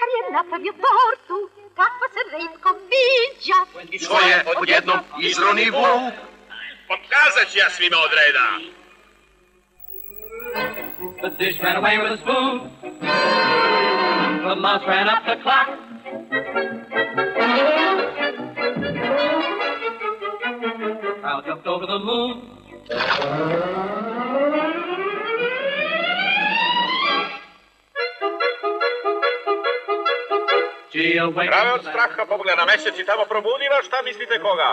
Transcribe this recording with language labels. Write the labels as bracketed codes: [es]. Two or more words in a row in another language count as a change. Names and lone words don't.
[sr] napravio tortu, kakva se retko viđa. I što je odjednom izroni vuk? Pokazat ću ja svima od reda. [en] The dish ran away with a spoon. The mouse ran up the clock. Cow jumped over the moon. [sr] Krave od straha pobogle na mesec i tamo probudila, šta mislite koga?